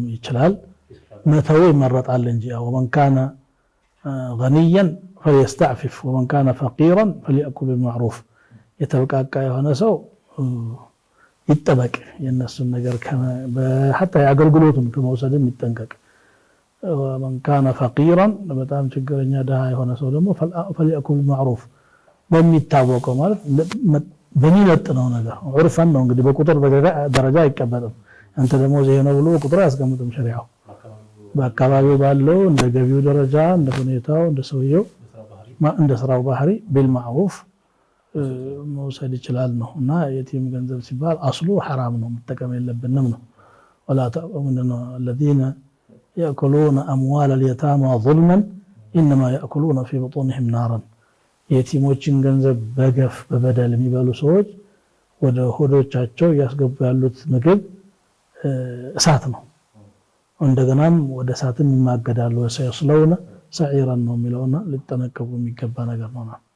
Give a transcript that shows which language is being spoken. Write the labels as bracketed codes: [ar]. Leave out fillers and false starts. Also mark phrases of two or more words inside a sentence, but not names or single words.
[am] ይችላል። መተው ይመረጣል እንጂ [ar] ومن كان غنيا فليستعفف ومن كان فقيرا فليأكل بالمعروف [am] የተበቃቃ የሆነ ሰው ይጠበቅ የነሱን ነገር حتى ያገልግሎቱን ከመውሰድም ይጠንቀቅ። [ar] ومن كان فقيرا [am] በጣም ችግረኛ ደሃ የሆነ ሰው ደግሞ [ar] فليأكل بالمعروف [am] በሚታወቀው ማለት በሚመጥነው ነገር ዑርፈን ነው እንግዲህ በቁጥር ደረጃ አይቀበልም። አንተ ደግሞ ይሄ ነው ብሎ ቁጥር አያስቀምጥም ሸሪዓው። በአካባቢው ባለው እንደ ገቢው ደረጃ እንደ ሁኔታው እንደ ሰውየው እንደ ስራው ባህሪ بالمعروف መውሰድ ይችላል ነው። እና የቲም ገንዘብ ሲባል አስሉ حرام ነው መጠቀም የለብንም ነው። [ar] ولا تأكلوا الذين يأكلون أموال اليتامى ظلما إنما يأكلون في بطونهم نارا [am] የቲሞችን ገንዘብ በገፍ በበደል የሚበሉ ሰዎች ወደ ሆዶቻቸው ያስገቡ ያሉት ምግብ እሳት ነው። እንደገናም ወደ እሳትም ይማገዳሉ። [ar] وسيصلون سعيرا [am] ነው የሚለውና ሊጠነቀቁ የሚገባ ነገር ነው።